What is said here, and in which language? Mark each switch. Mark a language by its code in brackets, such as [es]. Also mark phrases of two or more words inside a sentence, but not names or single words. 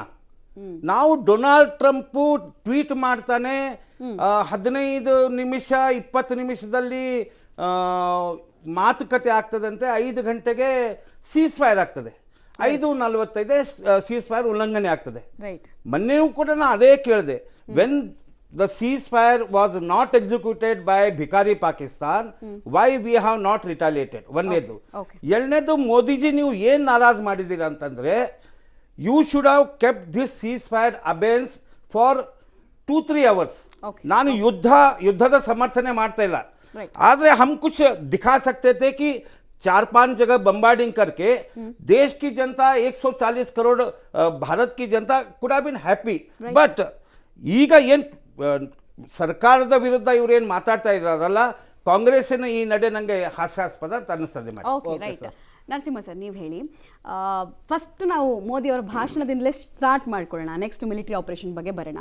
[kn] ನಾವು ಡೊನಾಲ್ಡ್ ಟ್ರಂಪು ಟ್ವೀಟ್ ಮಾಡ್ತಾನೆ, 15 ನಿಮಿಷ 20 ನಿಮಿಷದಲ್ಲಿ ಮಾತುಕತೆ ಆಗ್ತದಂತೆ, 5 ಗಂಟೆಗೆ [en] cease fire [kn] ಆಗ್ತದೆ, 5:45 [en] cease fire [kn] ಉಲ್ಲಂಘನೆ ಆಗ್ತದೆ. ಮೊನ್ನೆಯೂ ಕೂಡ ನಾನು ಅದೇ ಕೇಳಿದೆ, [en] When the cease fire was not executed by bhikari Pakistan, why we have not retaliated? ಒಂದನೇದು. [kn] ಎರಡನೇದು, ಮೋದಿಜಿ ನೀವು ಏನು ನಾರಾಜ್ ಮಾಡಿದ್ದೀರಾ ಅಂತಂದರೆ, [en] You should have kept this cease fire abeyance for 2-3 hours. [kn] ನಾನು ಯುದ್ಧದ ಸಮರ್ಥನೆ ಮಾಡ್ತಾ ಇಲ್ಲ, ಆದರೆ [hi] हम कुछ दिखा सकते थे कि 4-5 जगह बम्बार्डिंग करके देश की जनता 140 करोड़ भारत की जनता [en] could have been happy. [kn] बट ಈಗ ಏನು ಸರ್ಕಾರದ ವಿರುದ್ಧ ಇವ್ರು ಏನು ಮಾತಾಡ್ತಾ ಇದ್ದಾರಲ್ಲ, ಕಾಂಗ್ರೆಸ್ಸಿನ ಈ ನಡೆ ನನಗೆ ಹಾಸ್ಯಾಸ್ಪದ ಅಂತ ಅನ್ನಿಸ್ತದೆ. ನರಸಿಂಹ ಸರ್, ನೀವು ಹೇಳಿ. ಫಸ್ಟ್ ನಾವು ಮೋದಿ ಅವರ ಭಾಷಣದಿಂದಲೇ ಸ್ಟಾರ್ಟ್ ಮಾಡ್ಕೊಳ್ಳೋಣ, [en] next military operation [kn] ಬಗ್ಗೆ ಬರೋಣ.